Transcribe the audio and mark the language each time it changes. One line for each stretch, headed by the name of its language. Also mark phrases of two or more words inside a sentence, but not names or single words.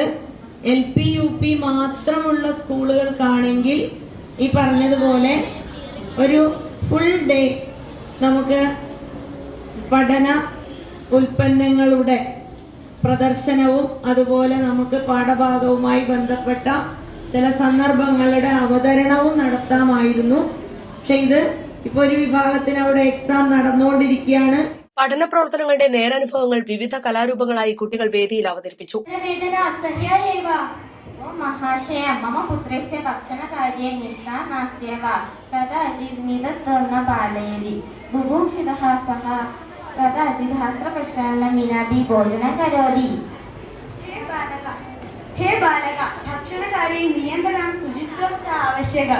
Malayalam: LP UP മാത്രമുള്ള സ്കൂളുകൾക്കാണെങ്കിൽ ഈ പറഞ്ഞതുപോലെ ഒരു
English: full day
Malayalam: നമുക്ക് പഠന ഉൽപ്പന്നങ്ങളുടെ പ്രദർശനവും അതുപോലെ നമുക്ക് പാഠഭാഗവുമായി ബന്ധപ്പെട്ട ചില സന്ദർഭങ്ങളുടെ അവതരണവും നടത്താമായിരുന്നു. പക്ഷെ ഇത് ഇപ്പൊ ഒരു വിഭാഗത്തിന് അവിടെ എക്സാം നടന്നുകൊണ്ടിരിക്കുകയാണ്. പഠന പ്രവർത്തനങ്ങളുടെ നേരനുഭവങ്ങൾ വിവിധ കലാരൂപങ്ങളായി കുട്ടികൾ വേദിയിൽ അവതരിപ്പിച്ചു.
Sanskrit: महाशय मम पुत्रस्य भक्षणकार्ये निष्ठा नास्त्येव कदाचित् मिदत्तन्न पालयति बुभुक्षितः सः कदाचित् हस्तप्रक्षालनं विनापि भोजनं करोति. हे बालक भक्षणकार्ये नियन्त्रणं शुचित्वं च आवश्यकम्.